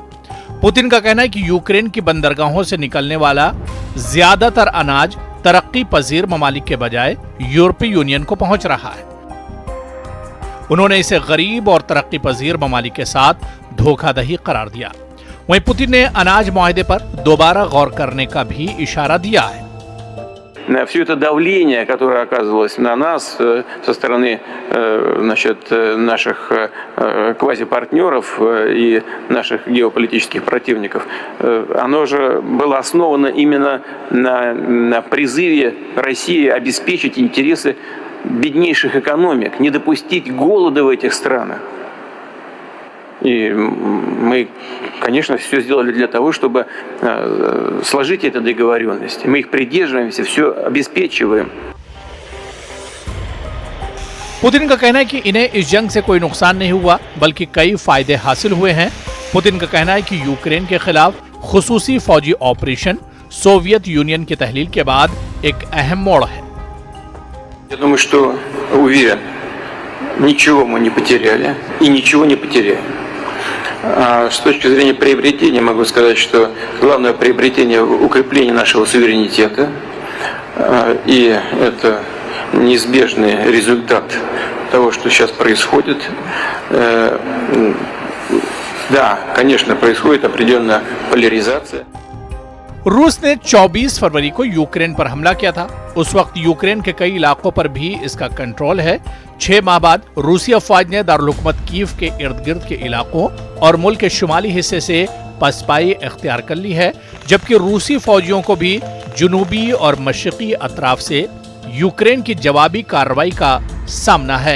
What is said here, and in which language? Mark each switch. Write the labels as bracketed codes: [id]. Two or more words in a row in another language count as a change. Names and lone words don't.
[ur] پیوٹن کا کہنا ہے کہ یوکرین کی بندرگاہوں سے نکلنے والا زیادہ تر اناج ترقی پذیر ممالک کے بجائے یورپی یونین کو پہنچ رہا ہے. انہوں نے اسے غریب اور ترقی پذیر ممالک کے ساتھ دھوکادھڑی قرار دیا. وہیں پیوٹن نے اناج معاہدے پر دوبارہ غور کرنے کا بھی اشارہ دیا ہے. [ru] Все это давление, которое оказывалось на нас со стороны наших квазипартнеров и наших геополитических противников, оно же было основано именно на призыве России обеспечить интересы беднейших экономик, не допустить голода в этих странах. И мы, конечно, все сделали для того, чтобы сложить эту договоренность. Мы их придерживаемся, все обеспечиваем. [ur] پیوٹن کا کہنا ہے کہ انہیں اس جنگ سے کوئی نقصان نہیں ہوا، بلکہ کئی فائدے حاصل ہوئے ہیں. پیوٹن کا کہنا ہے کہ یوکرین کے خلاف خصوصی فوجی آپریشن سوویت یونین کی تحلیل کے بعد ایک اہم موڑ ہے. [ru] Я думаю, что уверен, ничего мы не потеряли и ничего не потеряем. С точки зрения приобретения могу сказать, что главное приобретение – укрепление нашего суверенитета, и это неизбежный результат того, что сейчас происходит. Да, конечно, происходит определенная поляризация. [ur] روس نے 24 فروری کو یوکرین پر حملہ کیا تھا. اس وقت یوکرین کے کئی علاقوں پر بھی اس کا کنٹرول ہے. 6 ماہ بعد روسی افواج نے دارالحکومت کیف کے ارد گرد کے علاقوں اور ملک کے شمالی حصے سے پسپائی اختیار کر لی ہے، جبکہ روسی فوجیوں کو بھی جنوبی اور مشرقی اطراف سے یوکرین کی جوابی کارروائی کا سامنا ہے.